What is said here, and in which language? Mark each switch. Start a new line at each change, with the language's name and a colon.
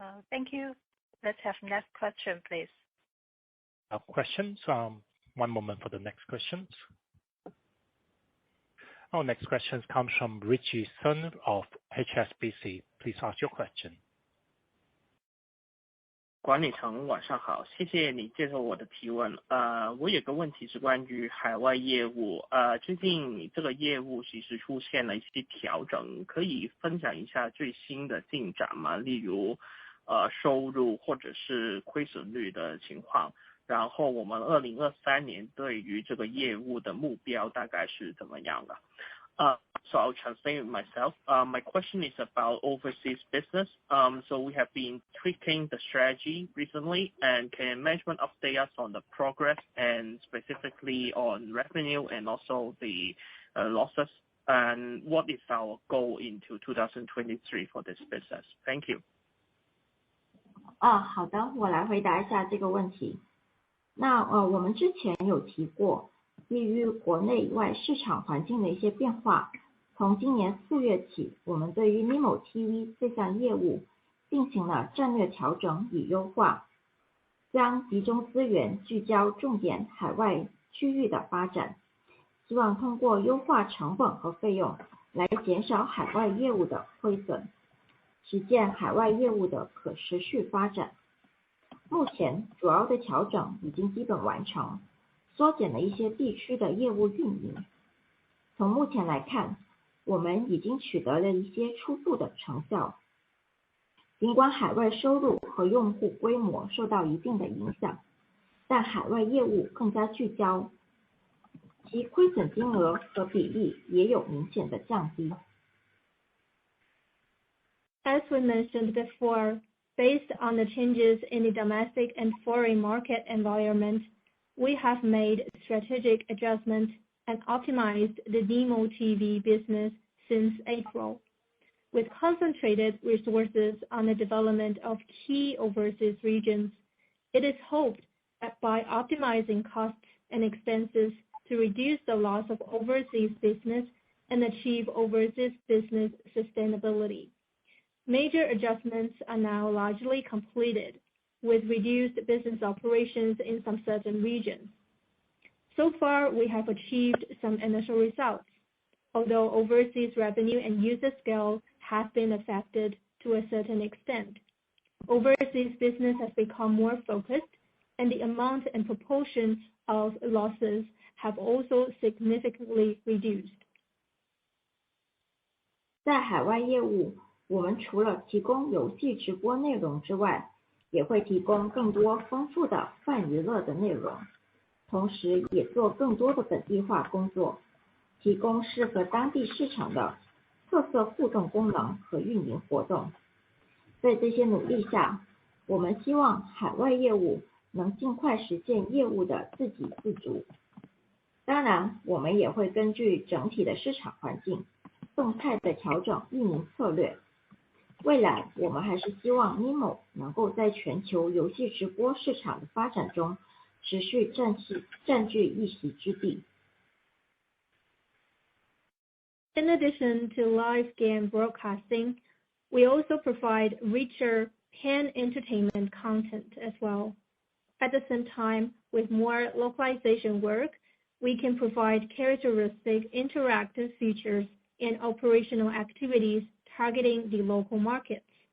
English: Thank you. Let's have next question, please. Questions. One moment for the next questions. Our next question comes from Richie Sun of HSBC. Please ask your question.
Chinese: 管理层晚上好，谢谢你接受我的提问。我有个问题是关于海外业务，最近你这个业务其实出现了一些调整，可以分享一下最新的进展吗？例如收入或者是亏损率的情况，然后我们2023年对于这个业务的目标大概是怎么样的？
English: So I'll translate myself. My question is about overseas business. So we have been tweaking the strategy recently, and can management update us on the progress and specifically on revenue and also the losses, and what is our goal into 2023 for this business? Thank you.
Chinese: 好的，我来回答一下这个问题。我们之前有提过，基于国内外市场环境的一些变化，从今年4月起，我们对于 Nimo TV 这项业务进行了战略调整与优化，将集中资源聚焦重点海外区域的发展，希望通过优化成本和费用来减少海外业务的亏损，实现海外业务的可持续发展。目前主要的调整已经基本完成，缩减了一些地区的业务运营。从目前来看，我们已经取得了一些初步的成效。尽管海外收入和用户规模受到一定的影响，但海外业务更加聚焦，其亏损金额和比例也有明显的降低。
English: As we mentioned before, based on the changes in the domestic and foreign market environment, we have made strategic adjustments and optimized the Nimo TV business since April. With concentrated resources on the development of key overseas regions, it is hoped that by optimizing costs and expenses to reduce the loss of overseas business and achieve overseas business sustainability. Major adjustments are now largely completed, with reduced business operations in some certain regions. So far, we have achieved some initial results, although overseas revenue and user scale have been affected to a certain extent. Overseas business has become more focused, and the amount and proportion of losses have also significantly reduced.
Chinese: 在海外业务，我们除了提供游戏直播内容之外，也会提供更多丰富的泛娱乐的内容，同时也做更多的本地化工作，提供适合当地市场的特色互动功能和运营活动。在这些努力下，我们希望海外业务能尽快实现业务的自给自足。当然，我们也会根据整体的市场环境，动态的调整运营策略。未来我们还是希望 Nimo 能够在全球游戏直播市场的发展中持续占据一席之地。
English: In addition to live game broadcasting, we also provide richer pan-entertainment content as well. At the same time, with more localization work, we can provide characteristic interactive features and operational activities targeting the local markets.